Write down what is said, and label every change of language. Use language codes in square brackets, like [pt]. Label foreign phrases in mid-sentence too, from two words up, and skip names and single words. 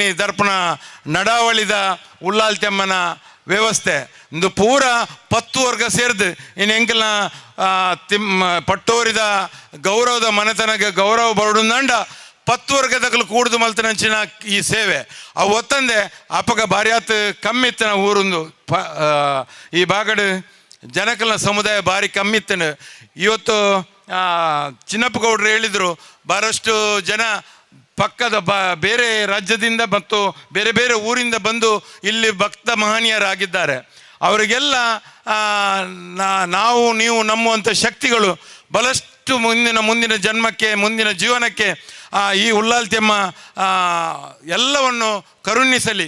[tcy] ದರ್ಪಣ ನಡಾವಳಿದ ಉಳ್ಳಾಲ್ತೆಮ್ಮನ ವ್ಯವಸ್ಥೆ ಇಂದು ಪೂರ 10 ವರ್ಗ ಸೇರಿದು ಇನ್ನು ಎಂಕಲ್ನ ಪಟ್ಟೋರಿದ ಗೌರವದ ಮನೆತನಗೆ ಗೌರವ ಬರುಡುಂದಂಡ 10 ವರ್ಗದಗಳು ಕೂಡುದು ಮಲ್ತನಂಚಿನ ಈ ಸೇವೆ ಅವು ಒತ್ತಂದೆ ಅಪಗ ಭಾರಿಯಾತ್ ಕಮ್ಮಿತ್ತನ ಊರೊಂದು ಈ ಬಾಗಡು ಜನಕಲ್ನ ಸಮುದಾಯ ಭಾರಿ ಕಮ್ಮಿತ್ತನು [kn] ಇವತ್ತು ಚಿನ್ನಪ್ಪ ಗೌಡ್ರು ಹೇಳಿದರು ಬಹಳಷ್ಟು ಜನ ಪಕ್ಕದ ಬೇರೆ ರಾಜ್ಯದಿಂದ ಮತ್ತು ಬೇರೆ ಬೇರೆ ಊರಿಂದ ಬಂದು ಇಲ್ಲಿ ಭಕ್ತ ಮಹನೀಯರಾಗಿದ್ದಾರೆ ಅವರಿಗೆಲ್ಲ ನಾವು ನೀವು ನಂಬುವಂಥ ಶಕ್ತಿಗಳು ಬಹಳಷ್ಟು ಮುಂದಿನ ಜನ್ಮಕ್ಕೆ ಮುಂದಿನ ಜೀವನಕ್ಕೆ ಈ ಉಳ್ಳಾಲ್ತೆಮ್ಮ ಎಲ್ಲವನ್ನು ಕರುಣಿಸಲಿ.